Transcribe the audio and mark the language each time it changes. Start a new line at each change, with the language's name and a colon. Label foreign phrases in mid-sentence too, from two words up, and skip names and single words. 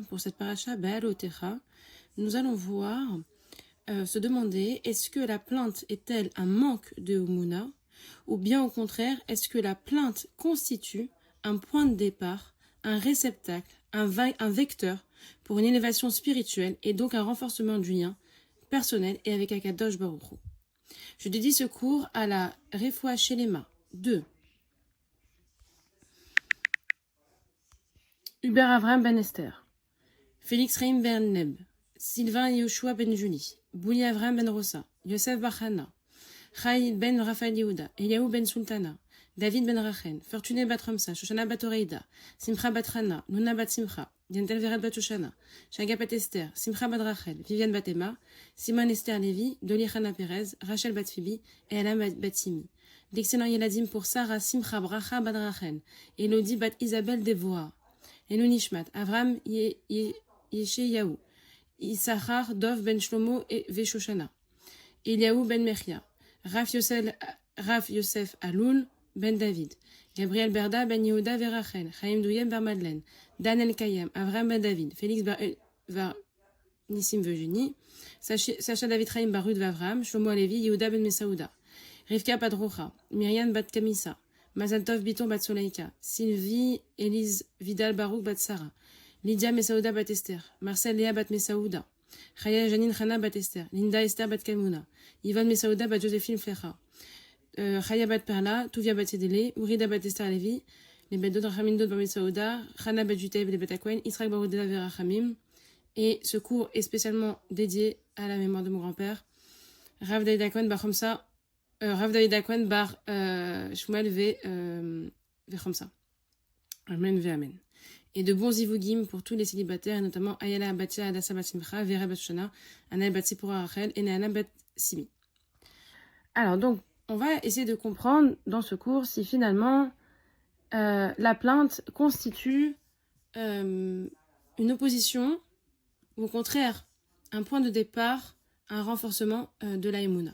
French: Pour cette paracha Be'alotecha, nous allons voir, se demander, est-ce que la plainte est-elle un manque de Humuna, ou bien au contraire, est-ce que la plainte constitue un point de départ, un réceptacle, un vecteur pour une élévation spirituelle et donc un renforcement du lien personnel et avec
Hebrew: Akadosh Baruch Hu.
French: Je dédie ce cours à la
Hebrew: Refoua Shelema
French: de Hubert Avram Ben Esther, Félix Reim Ben Neb, Sylvain Yoshua Ben Juni, Bouli Avram Ben Rosa, Yosef Bachana, Chai Ben Raphaël Yehuda, Eliaou Ben Sultana, David Ben Rachen, Fortuné Bat Ramsa, Shoshana Bat Oreida, Simcha Bat Rana, Luna Bat Simcha, Dientel Vered Bat Shoshana, Shaga Bat Esther, Simcha Bat Rachel, Viviane Bat Emma, Simone Esther Lévi, Doli Chana Perez, Rachel Bat Phoebe et Elam Bat Simi. D'excellents Yeladim pour Sarah Simcha Bracha Bat Rachel, Elodie Bat Isabelle Devoa,
Hebrew: Enu Nishmat,
French: Avram Yesheyahu, Issachar Dov Ben Shlomo et Veshoshana, Eliaou Ben Mechia, Raf Yosef Aloul Ben David, Gabriel Berda Ben Yehuda Verachel, Chaim Douyem Bar Madeleine, Daniel Kayam, Avram Ben David, Félix Bar Nissim Virginie, Sacha David Chaim Barud Vavram, Shlomo Alevi, Yehuda Ben Mesaouda, Rivka Padrocha, Myriam Bat Kamisa, Mazantov Biton Bat Soleika, Sylvie Élise Vidal Barouk Bat Sarah, Lydia Mesaouda Bat Esther, Marcel Léa Bat Mesaouda, Chaya Janine Chana Bat Esther, Linda Esther Bat Kamuna, Yvonne Mesaouda Bat Joséphine Flecha, Chaya Bat Perla, Touvia Bat Sedele, Urida Bat Esther Levi, les Bedot Rachamindo Bat Mesaouda, Chana Bat Jutev les Betakwen, Israël Baroudela Verachamim. Et ce cours est spécialement dédié à la mémoire de mon grand-père, Rav David Akwen Bar Chomsa, Rav David Akwen Bar Shmuel Chomsa.
Hebrew: Amen ve Amen.
French: Et de bons zivugim pour tous les célibataires, et notamment Ayala Abatia Adassa Bat Simcha, Vera Bat Shana, Anaël Bat Sipora Rachel et Naana Bat Simi. Alors donc, on va essayer de comprendre dans ce cours si finalement la plainte constitue une opposition ou au contraire un point de départ, un renforcement de la Emouna.